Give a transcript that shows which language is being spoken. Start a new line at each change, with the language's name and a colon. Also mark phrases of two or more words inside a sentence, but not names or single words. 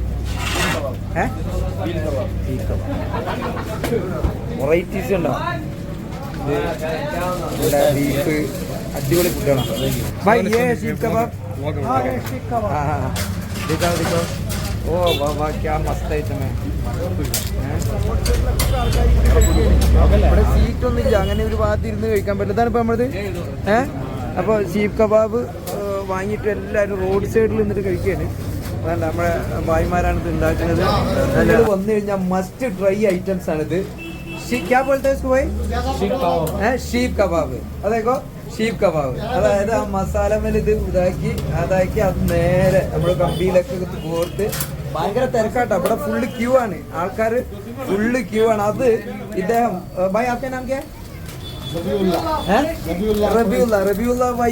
Malayalam: വെറൈറ്റീസ് ഉണ്ടോ? ബീഫ് അടിപൊളി ഫുഡാണ്.
Hindi: भाई ये शीख कबाब, दिखाओ दिखाओ. ओ वाह वाह क्या मस्त आइटम है.
Malayalam: ഇവിടെ സീറ്റൊന്നും ഇല്ല, അങ്ങനെ ഒരു ഭാഗത്ത് ഇരുന്ന് കഴിക്കാൻ പറ്റില്ല. ഇതാണ് ഇപ്പോൾ നമ്മളത്. അപ്പോൾ ഷീഖ് കബാബ് വാങ്ങിയിട്ട് എല്ലാവരും റോഡ് സൈഡിൽ നിന്നിട്ട് കഴിക്കുകയാണ്. അതല്ല നമ്മുടെ ഭായിമാരാണ് ഇത് ഉണ്ടാക്കുന്നത്. നല്ലത് വന്നു കഴിഞ്ഞാൽ
English: must try items
Malayalam: ആണിത്.
Hindi: क्या बोलते हैं इसको भाई?
Malayalam: ഷീഖ് കബാബ്. അതേക്കോ ഷീഖ് കബാബ്. അതായത് ആ മസാല മേൽ ഇത് ഇതാക്കി അത് നേരെ നമ്മുടെ കമ്പിയിലൊക്കെ കോർത്ത് ഭയങ്കര തിരക്കാട്ടോ. ഇവിടെ
English: full queue
Malayalam: ആണ്, ആൾക്കാർ
English: full queue
Malayalam: ആണ്. അത് ഇദ്ദേഹം
Hindi: भाई आपके नाम क्या?
Malayalam: റബിയുള്ള ഭായ്.